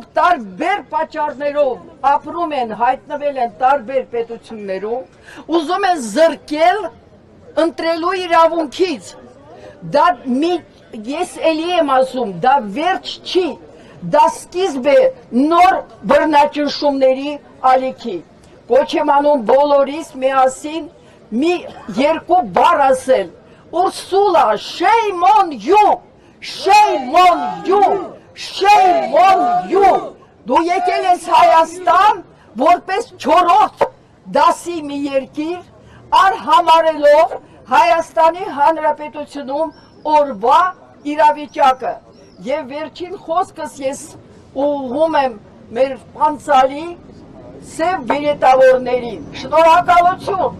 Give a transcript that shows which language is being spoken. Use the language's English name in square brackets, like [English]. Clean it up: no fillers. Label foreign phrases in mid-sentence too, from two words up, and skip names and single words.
[Armenian] տարբեր պատճառներով ապրում են, հայտնվել են տարբեր պետություններում, ուզում են զրկել ընտրելու իրավունքից։ Դա ես էլի եմ ասում, դա վերջ չի, դա սկիզբ է նոր բռնաճնշումների ալիքի։ Կոչ եմ անում բոլորիս միասին մի երկու բառ ասել. Ursula, [English] shame on you, shame on you, shame on you։ [Armenian] Դու եկել ես Հայաստան որպես չորրորդ դասի մի երկիր, արհամարելով Հայաստանի Հանրապետությունում օրվա իրավիճակը։ Եվ վերջին խոսքս ես ուղղում եմ մեր պանցալի սև բիլետավորներին։ Շնորհակալություն։